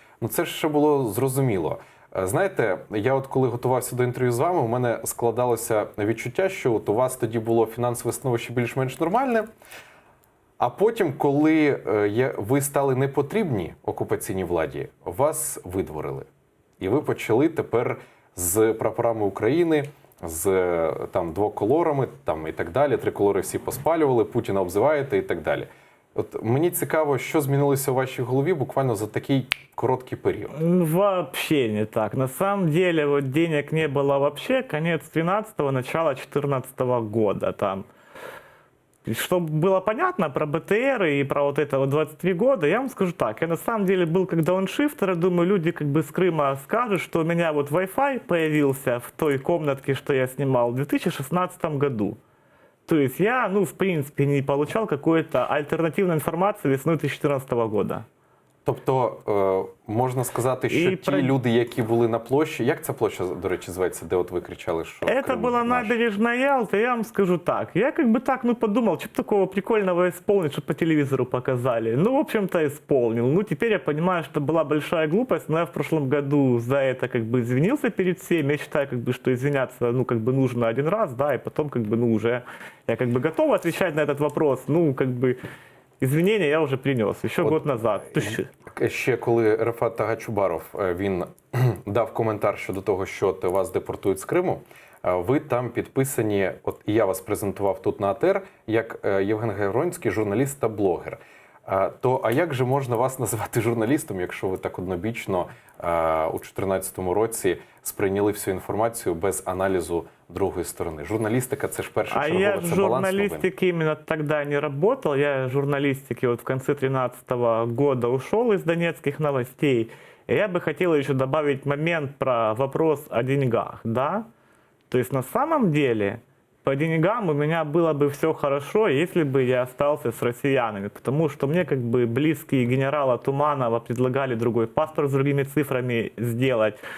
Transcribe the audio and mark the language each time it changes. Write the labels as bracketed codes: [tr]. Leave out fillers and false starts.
[uk] Ну це ж ще було зрозуміло. Знаєте, я от коли готувався до інтерв'ю з вами, у мене складалося відчуття, що от у вас тоді було фінансове становище більш-менш нормальне, а потім, коли ви стали непотрібні окупаційній владі, вас видворили. І ви почали тепер з прапорами України, з там двоколорами там, і так далі, триколори всі поспалювали, Путіна обзиваєте і так далі. От мені цікаво, що змінилося у вашій голові буквально за такий короткий період. [ru] Вообще не так. На самом деле вот денег не было вообще. Конец 13-го, начало 14 года. Там. Чтобы было понятно про БТР и про вот это вот 23 года, я вам скажу так. Я на самом деле был как дауншифтер, я думаю, люди как бы с Крыма скажут, что у меня вот Wi-Fi появился в той комнатке, что я снимал в 2016 году. То есть я, в принципе, не получал какой-то альтернативной информации весной 2014 года. [uk] Тобто, можна сказати, що ті люди, які були на площі, як ця площа, до речі, зветься, де от ви кричали, що [ru] Это [uk] Крим [ru] была [uk] наш? [ru] набережная Ялты, я вам скажу так. Я как бы так, подумал, что такого прикольного исполнить, что по телевизору показали. В общем-то, исполнил. Теперь я понимаю, что была большая глупость, но я в прошлом году за это как бы извинился перед всеми. Я считаю, как бы, что извиняться, нужно один раз, да, и потом, уже я как бы готов отвечать на этот вопрос. Извинения я вже принес, ще год назад. [uk] Ще коли Рефат Тагачубаров, він дав коментар щодо того, що вас депортують з Криму, ви там підписані, от і я вас презентував тут на АТР, як Євген Гайронський, журналіст та блогер. А як же можна вас називати журналістом, якщо ви так однобічно у 2014 році сприйняли всю інформацію без аналізу другої сторони? Журналістика – це ж першочергово, [ru] я [uk] це баланс новин. [ru] журналистики именно тогда не работал. Я журналистики в конце 2013 года ушел из донецких новостей. И я бы хотел еще добавить момент про вопрос о деньгах. Да? То есть на самом деле по деньгам у меня было бы все хорошо, если бы я остался с россиянами, потому что мне как бы близкие генерала Туманова предлагали другой паспорт с другими цифрами сделать.